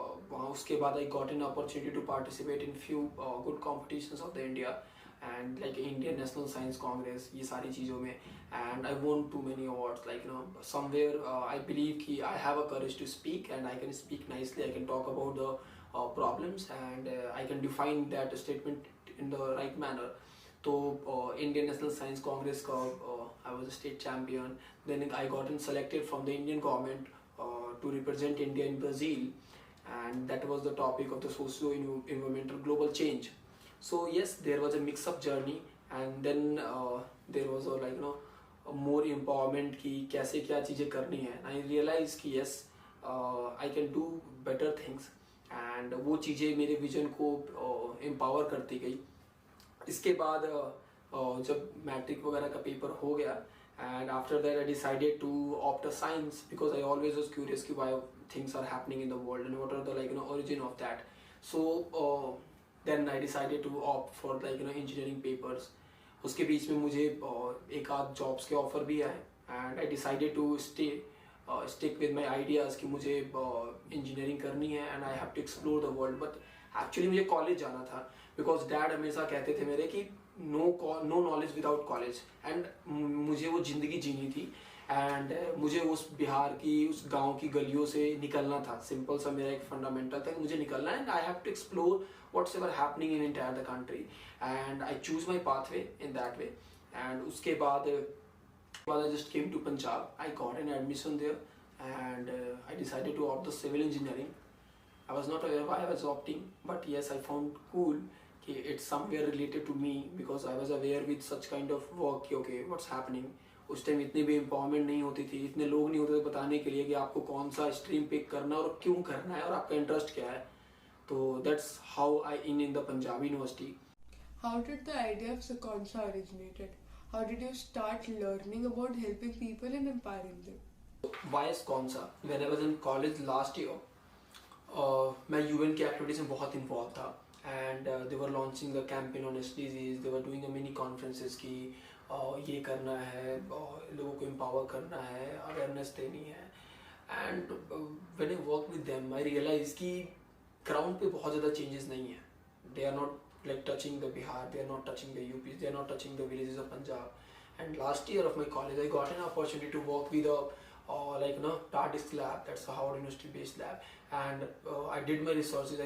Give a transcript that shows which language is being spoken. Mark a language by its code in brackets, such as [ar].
[hi] वहाँ उसके बाद [en] I got an opportunity to participate in few good competitions of the India and like Indian National Science Congress, [hi] ये सारी चीज़ों में। [en] And I want to many awards, somewhere I believe कि I have a courage to speak and I can speak nicely, I can talk about the problems and I can define that statement in the right manner. तो Indian National Science Congress का I was a state champion. Then I got selected from the Indian government to represent India in Brazil, and that was the topic of the socio-environmental global change. So yes, there was a mix-up journey, and then there was a more empowerment [hi] कि कैसे क्या चीज़ें करनी है. [en] I realized कि yes, I can do better things. [hi] And वो चीज़ें मेरे विजन को एम्पावर करती गई। इसके बाद जब मैट्रिक वगैरह का पेपर हो गया, [en] And after that I decided to opt a science because I always was curious कि why things are happening in the world and what are the origin of that. So then I decided to opt for engineering papers. [hi] उसके बीच में मुझे एक आध jobs के offer भी आए, [en] and I decided to stick with my ideas [hi] कि मुझे इंजीनियरिंग करनी है [en] And I have to explore the world. [hi] But actually मुझे कॉलेज जाना था बिकॉज डैड हमेशा कहते थे मेरे कि [en] no knowledge without college, [hi] and मुझे वो ज़िंदगी जीनी थी एंड मुझे उस बिहार की उस गांव की गलियों से निकलना था। सिंपल सा मेरा एक फंडामेंटल था कि मुझे निकलना है [en] And I have to explore what's ever happening in entire the country, and I choose my pathway in that way. And उसके बाद I just came to Punjab. I got an admission there, and I decided to opt the civil engineering. I was not aware why I was opting, but yes, I found cool कि it's somewhere related to me because I was aware with such kind of work कि okay what's happening. [hi] उस time इतनी भी empowerment नहीं होती थी, इतने लोग नहीं होते थे बताने के लिए कि आपको कौन सा स्ट्रीम पिक करना है और क्यों करना है और आपका इंटरेस्ट क्या है। [en] तो that's how I in the Punjab University. How did the idea of Sakonsa originated? How did you start learning about helping people and empowering them? Why Sakonsa? When I was in college last year, [hi] मैं UN की activities में बहुत involve था, [en] and they were launching the campaign on SDGs, they were doing a mini conferences [hi] की ये करना है, लोगों को एम्पावर करना है, अवेयरनेस देनी है। [en] and when I work with them I realise [hi] कि ग्राउंड पे बहुत ज़्यादा चेंजेस नहीं है। [en] They are not like touching the Bihar, they are not touching the UPs, they are not touching the villages of Punjab. And last year of my college I got an opportunity to work with a TARDIS lab, that's a Howard University based lab, and I did my researches.